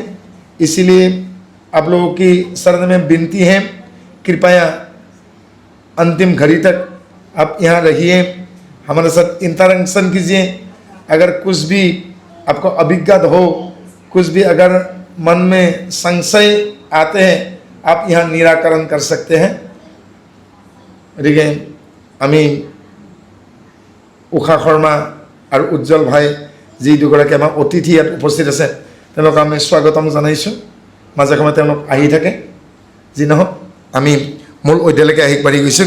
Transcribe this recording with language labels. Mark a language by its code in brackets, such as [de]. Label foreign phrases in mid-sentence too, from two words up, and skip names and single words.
[hi] इसीलिए आप लोगों की शरण में विनती है, कृपया अंतिम घड़ी तक आप यहाँ रहिए, हमारे साथ इंटरेक्शन कीजिए। अगर कुछ भी आपको अभिज्ञात हो, कुछ भी अगर मन में संशय आते हैं, आप यहाँ निराकरण कर सकते हैं। [as] गतिके আমি উষা শৰ্মা আৰু উজ্জ্বল ভাই যি দুগৰাকী আমাৰ অতিথি ইয়াত উপস্থিত আছে, তেওঁলোকক আমি স্বাগতম জনাইছোঁ। মাজে সময়ে তেওঁলোক আহি থাকে। যি নহওক আমি মূল অধ্যায়লৈকে আগবাঢ়ি গৈছোঁগৈ।